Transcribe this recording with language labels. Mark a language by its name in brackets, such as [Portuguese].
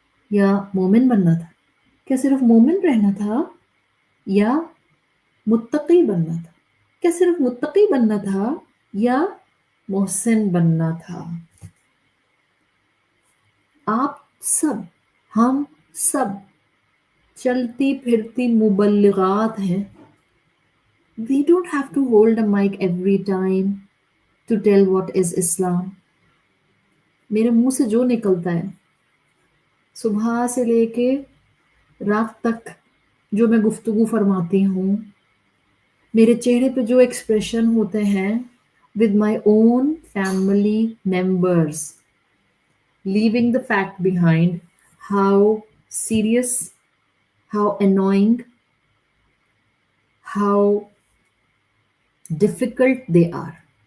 [Urdu] یا مومن بننا تھا؟ کیا صرف مومن رہنا تھا یا متقی بننا تھا؟ کیا صرف متقی بننا تھا یا محسن بننا تھا؟ آپ سب، ہم سب چلتی پھرتی مبلغات ہیں. [English] We don't have to hold a mic every time to tell what is Islam. [Urdu] میرے منہ سے جو نکلتا ہے صبح سے لے کے رات تک، جو میں گفتگو فرماتی ہوں، میرے چہرے پہ جو ایکسپریشن ہوتے ہیں [English] with my own family members, leaving the fact behind how serious, how annoying, how difficult they are.